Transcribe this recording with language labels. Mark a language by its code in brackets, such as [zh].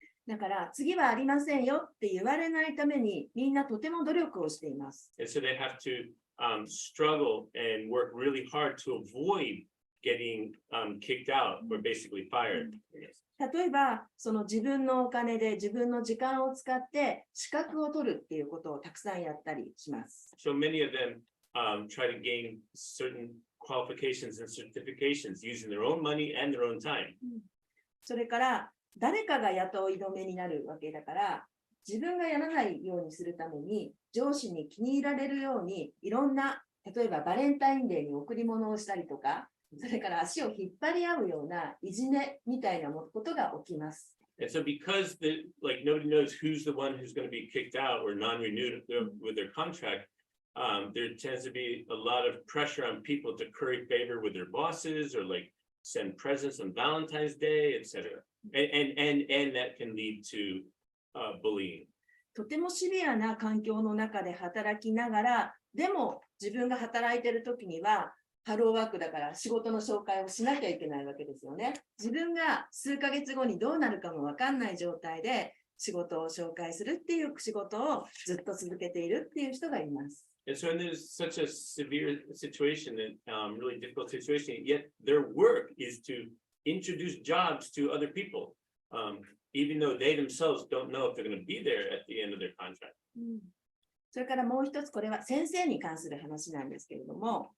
[ja] だから次はありませんよって言われないためにみんなとても努力をしています。 [en] And so they have to struggle and work really hard to avoid getting kicked out or basically fired. [ja] 例えばその自分のお金で自分の時間を使って資格を取るっていうことをたくさんやったりします。 [en] So many of them try to gain certain qualifications and certifications using their own money and their own time. [ja] それから誰かが雇い止めになるわけだから自分がやらないようにするために上司に気に入られるようにいろんな例えばバレンタインデーに贈り物をしたりとかそれから足を引っ張り合うようないじめみたいなことが起きます。 [en] And so because nobody knows who's the one who's going to be kicked out or non-renewed with their contract, there tends to be a lot of pressure on people to curry favor with their bosses or send presents on Valentine's Day, etc. And that can lead to bullying. [ja] とてもシビアな環境の中で働きながら、でも自分が働いているときには、ハローワークだから仕事の紹介をしなきゃいけないわけですよね。自分が数ヶ月後にどうなるかもわかんない状態で仕事を紹介するっていう仕事をずっと続けているっていう人がいます。 [en] And so there's such a severe situation and really difficult situation, yet their work is to introduce jobs to other people, even though they themselves don't know if they're going to be there at the end of their contract. [ja] それからもう一つ、これは先生に関する話なんですけれども、